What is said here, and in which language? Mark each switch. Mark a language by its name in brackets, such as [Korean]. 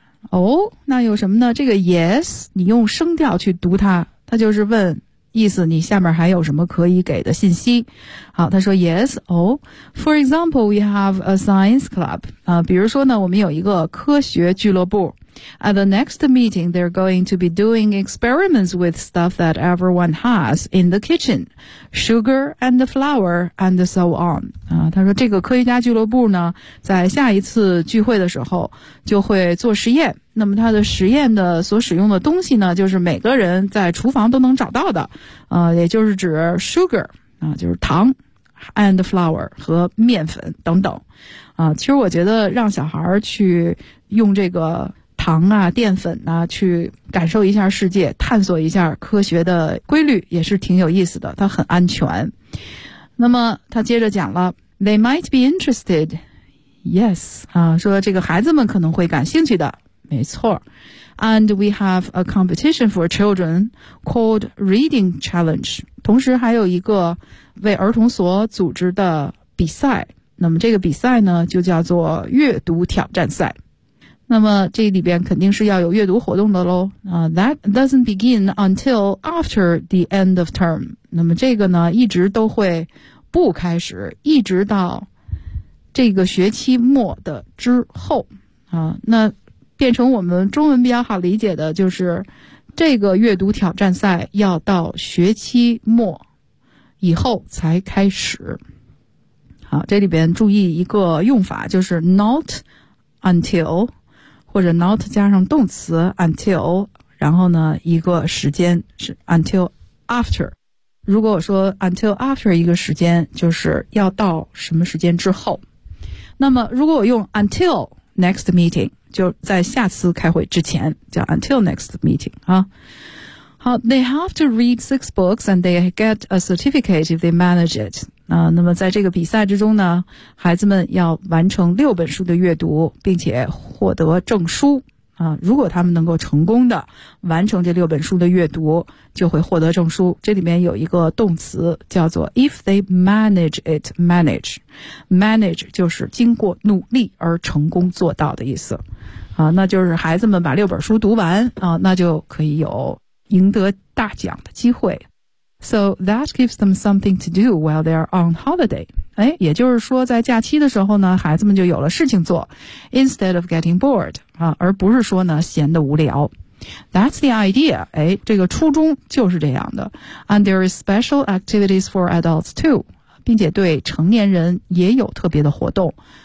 [Chinese] 哦，那有什么呢？这个 yes, 你用声调去读它，它就是问意思，你下面还有什么可以给的信息。好，他说 [English] yes, oh, for example, we have a science club. [Chinese] 比如说呢，我们有一个科学俱乐部。 [English] At the next meeting, they're going to be doing experiments with stuff that everyone has in the kitchen. Sugar and flour and so on. [Chinese] 他说这个科学家俱乐部呢，在下一次聚会的时候就会做实验。那么他的实验的所使用的东西呢，就是每个人在厨房都能找到的。也就是指 sugar, 就是糖 and flour 和面粉等等。其实我觉得让小孩去用这个糖啊淀粉啊去感受一下世界，探索一下科学的规律，也是挺有意思的，它很安全。 [English] 那么他接着讲了 They might be interested. Yes, [Chinese] 说这个孩子们可能会感兴趣的，没错。 [English] And we have a competition for children called Reading Challenge. [Chinese] 同时还有一个为儿童所组织的比赛，那么这个比赛呢就叫做阅读挑战赛。那么这里边肯定是要有阅读活动的咯。 [English] That doesn't begin until after the end of term. [Chinese] 那么这个呢一直都会不开始，一直到这个学期末的之后。那变成我们中文比较好理解的就是这个阅读挑战赛要到学期末以后才开始。好，这里边注意一个用法，就是 not until,或者 not 加上动词 until, 然后呢一个时间是 until after。如果我说 until after 一个时间，就是要到什么时间之后。那么如果我用 until next meeting, 就在下次开会之前叫 until next meeting, 啊。 [English] 好 ,they have to read 6 books and they get a certificate if they manage it. [Chinese] 那么在这个比赛之中呢，孩子们要完成6本书的阅读并且获得证书。如果他们能够成功的完成这6本书的阅读就会获得证书。这里面有一个动词叫做 [English] if they manage it, [Chinese] manage. Manage 就是经过努力而成功做到的意思。那就是孩子们把6本书读完那就可以有赢得大奖的机会。 [English] So that gives them something to do while they are on holiday. [Chinese] 也就是说在假期的时候呢，孩子们就有了事情做 [English] instead of getting bored, [Chinese] 而不是说呢闲得无聊。 [English] That's the idea, [Chinese] 这个初衷就是这样的。 [English] And there is special activities for adults too, [Chinese] 并且对成年人也有特别的活动。